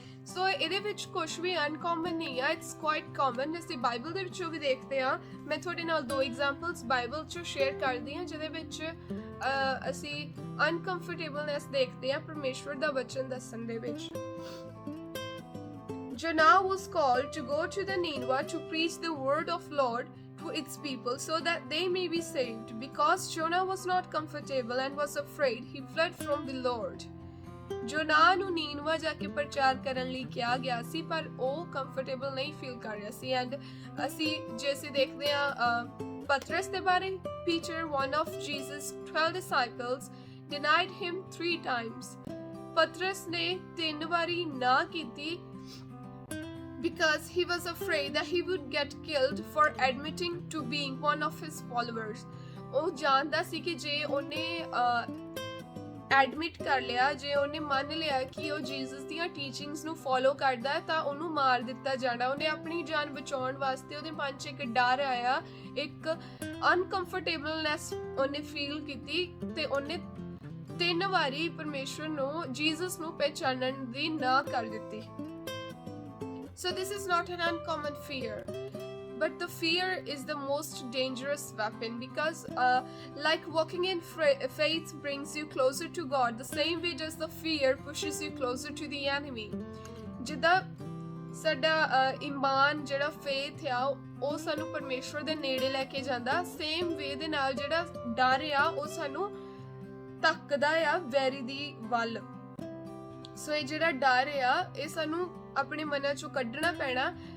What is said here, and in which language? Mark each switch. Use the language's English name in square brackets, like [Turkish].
[Punjabi] ਸੋ ਇਹਦੇ ਵਿੱਚ ਕੁਝ ਵੀ ਅਨਕਾਮਨ ਨਹੀਂ ਆ, [English] It's quite common. [Punjabi] ਅਸੀਂ ਬਾਈਬਲ ਦੇ ਵਿੱਚੋਂ ਵੀ ਦੇਖਦੇ ਹਾਂ। ਮੈਂ ਤੁਹਾਡੇ ਨਾਲ 2 ਐਗਜ਼ਾਮਪਲਸ ਬਾਈਬਲ 'ਚੋਂ ਸ਼ੇਅਰ ਕਰਦੀ ਹਾਂ ਜਿਹਦੇ ਵਿੱਚ ਅਸੀਂ ਅਨਕੰਫਰਟੇਬਲਨੈਸ ਦੇਖਦੇ ਹਾਂ ਪਰਮੇਸ਼ਵਰ ਦਾ ਵਚਨ ਦੱਸਣ ਦੇ ਵਿੱਚ। [English] Jonah was called to go to the Nineveh to preach the word of Lord to its people so that they may be saved. Because Jonah was not comfortable and was afraid, he fled from the Lord. [Punjabi] ਜੋਨਾਹ ਨੂੰ ਨੀਨਵਾ ਜਾ ਕੇ ਪ੍ਰਚਾਰ ਕਰਨ ਲਈ ਕਿਹਾ ਗਿਆ ਸੀ, ਪਰ ਉਹ comfortable ਨਹੀਂ ਫੀਲ ਕਰ ਰਿਹਾ ਸੀ। ਐਂਡ ਜੇ ਅਸੀਂ ਦੇਖਦੇ ਹਾਂ ਪਤਰਸ ਦੇ ਬਾਰੇ, [English] Peter, one of Jesus' 12 disciples, denied him 3 times. [Punjabi] ਪਤਰਸ ਨੇ 3 ਵਾਰੀ ਨਾ ਕੀਤੀ [English] because he was afraid that he would get killed for admitting to being one of his followers. [Punjabi] ਉਹ ਜਾਣਦਾ ਸੀ ਕਿ ਜੇ ਉਹਨੇ ਐਡਮਿਟ ਕਰ ਲਿਆ, ਜੇ ਉਹਨੇ ਮੰਨ ਲਿਆ ਕਿ ਉਹ ਜੀਸਸ ਦੀਆਂ ਟੀਚਿੰਗਸ ਨੂੰ ਫੋਲੋ ਕਰਦਾ ਹੈ ਤਾਂ ਉਹਨੂੰ ਮਾਰ ਦਿੱਤਾ ਜਾਣਾ। ਉਹਨੇ ਆਪਣੀ ਜਾਨ ਬਚਾਉਣ ਵਾਸਤੇ ਉਹਦੇ ਮਨ 'ਚ ਇੱਕ ਡਰ ਆਇਆ, ਇੱਕ ਅਨਕੰਫਰਟੇਬਲਨੈਸ ਉਹਨੇ ਫੀਲ ਕੀਤੀ ਤੇ ਉਹਨੇ 3 ਵਾਰੀ ਪਰਮੇਸ਼ਵਰ ਨੂੰ, ਜੀਸਸ ਨੂੰ ਪਹਿਚਾਨਣ ਦੀ ਨਾ ਕਰ ਦਿੱਤੀ। [English] So this is not an uncommon fear, but the fear is the most dangerous weapon because like walking in faith brings you closer to God, the same way does the fear pushes you closer to the enemy. [Punjabi] ਜਿੱਦਾਂ ਸਾਡਾ ਈਮਾਨ ਜਿਹੜਾ faith ਆ ਉਹ ਸਾਨੂੰ ਪਰਮੇਸ਼ਵਰ ਦੇ ਨੇੜੇ ਲੈ ਕੇ ਜਾਂਦਾ, [English] same way [Punjabi] ਦੇ ਨਾਲ ਜਿਹੜਾ ਡਰ ਆ ਉਹ ਸਾਨੂੰ ਧੱਕਦਾ ਆ ਵੈਰੀ ਦੀ ਵੱਲ। ਸੋ ਇਹ ਜਿਹੜਾ ਡਰ ਆ ਇਹ ਸਾਨੂੰ ਆਪਣੇ ਮਨਾਂ ਚੋਂ ਕੱਢਣਾ ਪੈਣਾ।